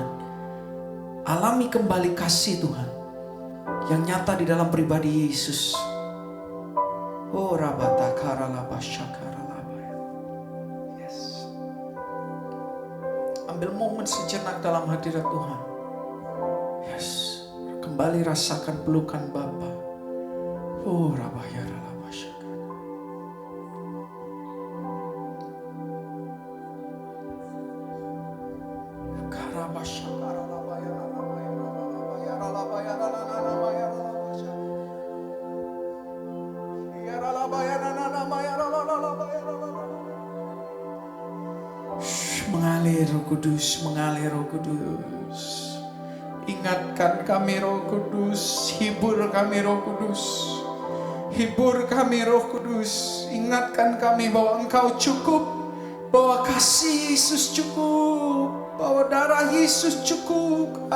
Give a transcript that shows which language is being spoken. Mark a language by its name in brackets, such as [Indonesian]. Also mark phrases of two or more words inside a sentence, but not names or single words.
[Indonesian] Alami kembali kasih Tuhan yang nyata di dalam pribadi Yesus. Oh rabata karalaba syakaralaba. Yes. Ambil momen sejenak dalam hadirat Tuhan. Yes. Kembali rasakan pelukan Bapa. Oh rabaya ralaba syakar. Karaba syakaralaba ya ralaba ya ralaba ya ralaba ya ralaba ya ralaba ya ralaba ya ralaba ya ralaba. Mengalir Roh Kudus, mengalir Roh Kudus. Ingatkan kami Roh Kudus, hibur kami Roh Kudus. Hibur kami Roh Kudus. Ingatkan kami bahwa Engkau cukup, bahwa kasih Yesus cukup, bahwa darah Yesus cukup.